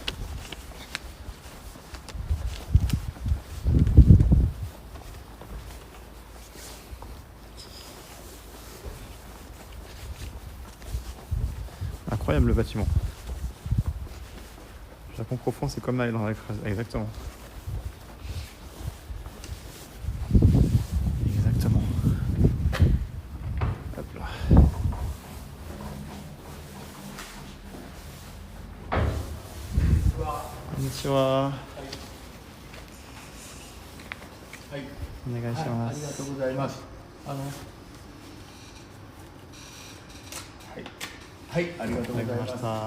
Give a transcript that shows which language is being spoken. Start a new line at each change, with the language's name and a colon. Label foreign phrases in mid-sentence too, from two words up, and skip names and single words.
French: Incroyable le bâtiment. Japon profond, c'est comme là dans la crase. Exactement. Exactement. Hop là. Konnichiwa.
Japanese: はい、お願いしまありがす。とうございます。はい、ありがとうございます。